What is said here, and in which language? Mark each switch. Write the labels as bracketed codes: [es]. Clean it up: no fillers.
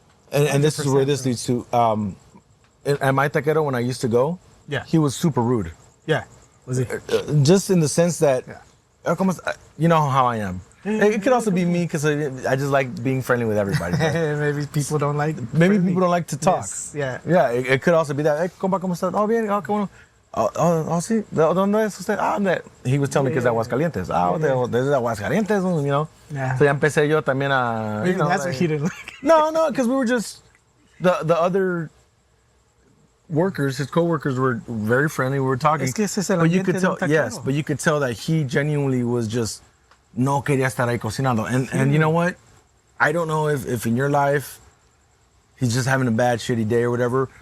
[en] And this is where this leads to. At my taquero, when I used to go, he was super rude. Yeah. Was he? Just in the sense that, you know how I am. It could also be me because I just like being friendly with everybody. Maybe people don't like. People don't like to talk. Yes, Yeah. It could also be that. [es] Hey, compa, ¿cómo estás? Oh, bien. Oh, qué bueno. Oh, sí. ¿Dónde es usted? [en] He was telling me [es] que es de Aguascalientes. Desde Aguascalientes, [en] Yeah. [es] So ya empecé yo también a. [en] Maybe that's what he didn't like. No, because we were just the other workers, his co-workers were very friendly. We were talking. [es] Es que ese es el [en] but you [es] ambiente [en] could [es] de [en] tell, [es] un taquero. [en] yes, but you could tell that he genuinely was just [es] no quería estar ahí cocinando. [en] And you know what? I don't know if in your life he's just having a bad, shitty day or whatever.